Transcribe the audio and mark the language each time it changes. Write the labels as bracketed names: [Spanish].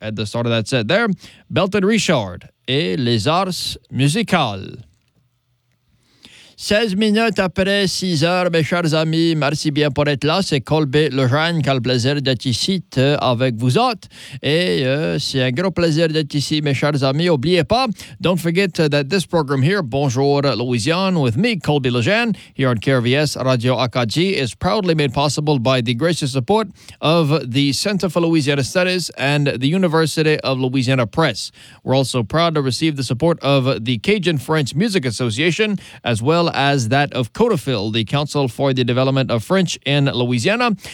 [English] At the start of that set there, Belton Richard. [French] Et les arts musicales. 16 minutes après 6 heures, mes chers amis, merci bien pour être là. C'est Colby Lejeune qui a le plaisir d'être ici avec vous autres. Et c'est un gros plaisir d'être ici, mes chers amis. N'oubliez pas, [English] don't forget that this program here, Bonjour Louisiane, with me, Colby Lejeune, here on KRVS Radio Acadie, is proudly made possible by the gracious support of the Center for Louisiana Studies and the University of Louisiana Press. We're also proud to receive the support of the Cajun French Music Association, as well as that of CODAFIL, the Council for the Development of French in Louisiana.